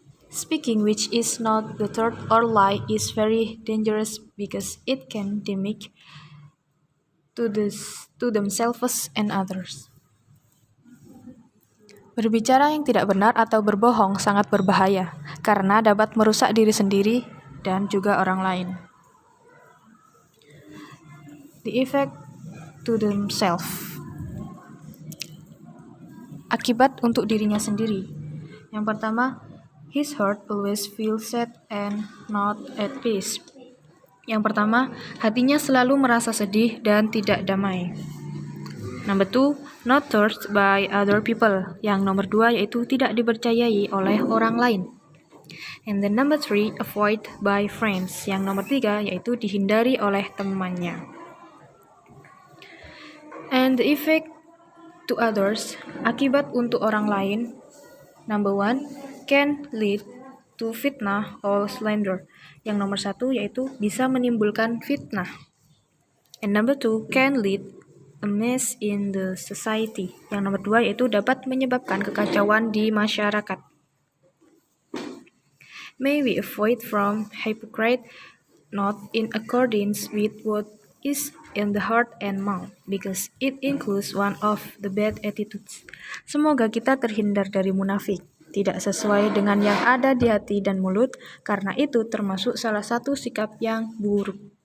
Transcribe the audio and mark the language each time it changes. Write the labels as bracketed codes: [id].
[en] Speaking which is not the truth or lie is very dangerous because it can damage to themselves and others. [id] Berbicara yang tidak benar atau berbohong sangat berbahaya karena dapat merusak diri sendiri dan juga orang lain. [en] The effect to themselves. [id] Akibat untuk dirinya sendiri. Yang pertama, [en] his heart always feels sad and not at peace. [id] Yang pertama, hatinya selalu merasa sedih dan tidak damai. [en] Number 2, not trusted by other people. [id] Yang nomor 2 yaitu tidak dipercayai oleh orang lain. [en] And then number 3, avoid by friends. [id] Yang nomor 3 yaitu dihindari oleh temannya. [en] And the effect to others, [id] akibat untuk orang lain. [en] Number 1, can lead to fitnah or slander. [id] Yang nomor 1 yaitu bisa menimbulkan fitnah. [en] And number 2, can lead a mess in the society. [id] Yang nomor 2 yaitu dapat menyebabkan kekacauan di masyarakat. [en] May we avoid from hypocrite not in accordance with what is in the heart and mouth, because it includes one of the bad attitudes. [id] Semoga kita terhindar dari munafik, tidak sesuai dengan yang ada di hati dan mulut, karena itu termasuk salah satu sikap yang buruk.